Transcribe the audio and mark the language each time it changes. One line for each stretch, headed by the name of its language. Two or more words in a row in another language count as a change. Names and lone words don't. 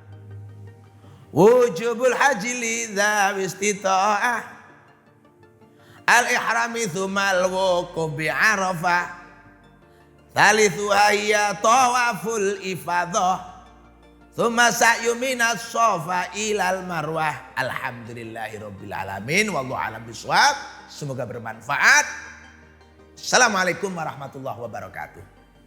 Arabic: وجوب الحج لذوي الاستطاعة. الإحرام ثم الوقوف بعرفة. ثالثها هي طواف الإفاضة. ثم السعي من الصفا إلى المروة. الحمد لله رب العالمين. والله أعلم بالصواب.
Indonesian: Semoga bermanfaat.
Arabic: السلام عليكم ورحمة الله وبركاته.